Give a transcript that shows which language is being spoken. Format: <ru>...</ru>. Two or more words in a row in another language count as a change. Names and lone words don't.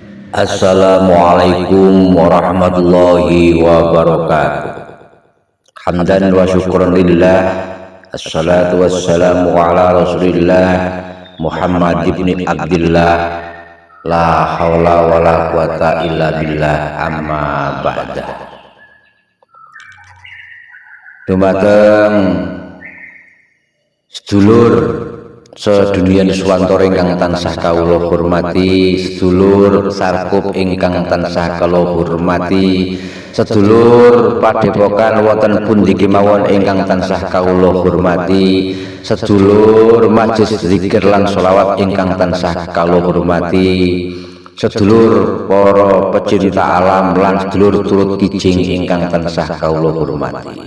<ar>السلام عليكم ورحمة الله وبركاته. حمداً وشكراً لله. الصلاة والسلام على رسول الله محمد بن عبد الله. لا حول ولا قوة إلا بالله، أما بعد.</ar> <jv>Dumateng sedulur sedunia Nuswantara ingkang tansah kawula hormati, sedulur sarkup ingkang tansah kawula hormati, sedulur padepokan wonten pundi kemawon ingkang tansah kawula hormati, sedulur majelis zikir lan sholawat ingkang tansah kawula hormati, sedulur para pecinta alam lan sedulur turut kijing ingkang tansah kawula hormati.</jv>